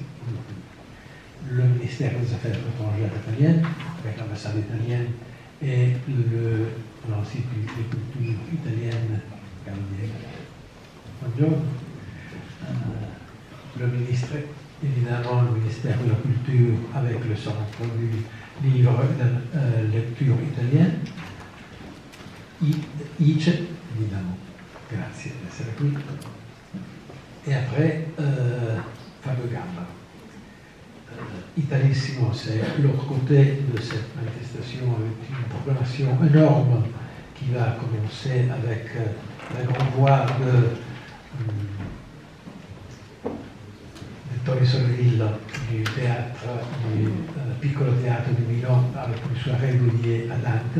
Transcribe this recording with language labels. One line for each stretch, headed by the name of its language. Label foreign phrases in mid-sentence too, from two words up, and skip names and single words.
French: Le ministère des Affaires étrangères italien, avec l'ambassade italienne et l'Institut de culture italienne, le ministre, évidemment, le ministère de la Culture avec le centre du livre de lecture italienne, ICE, évidemment.
Italian: Grazie d'essere qui.
French: Et après,
Italian: Fabio Gamba.
French: Italissimo, c'est l'autre côté de cette manifestation avec une proclamation énorme qui qui va commencer avec la grande voix de Tony Solville du théâtre, du Piccolo Teatro di Milan, avec une soirée dédiée à Dante.